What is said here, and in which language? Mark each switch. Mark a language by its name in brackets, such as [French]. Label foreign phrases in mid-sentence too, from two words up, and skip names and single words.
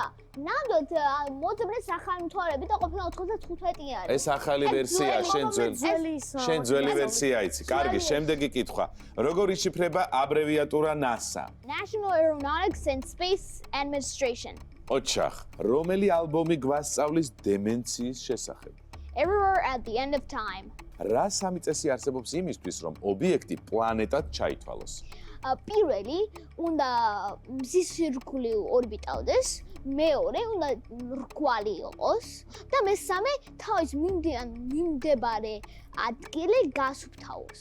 [Georgian] ნამდვილად მოძებნეს ახალი მთვარები და ყოფილა 95 არის. ეს ახალი ვერსია, შენ ძველი ვერსია იცი. კარგი, შემდეგი კითხვა. როგორ იშიფრება აბრევიატურა NASA? [English] National Aeronautics and Space Administration. [Georgian] ოჩახ. რომელი ალბომი გვასწავლის დემენციის შესახებ? [English] Everywhere at the end of time. [Georgian] რა სამი წესი არსებობს იმისთვის, რომ ობიექტი პლანეტად ჩაითვალოს? პირველი უნდა მზის ირგვლივ ორბიტალდეს, მეორე უნდა რგვალი იყოს და მესამე თავის მიმდებარე ადგილი გასუფთავოს.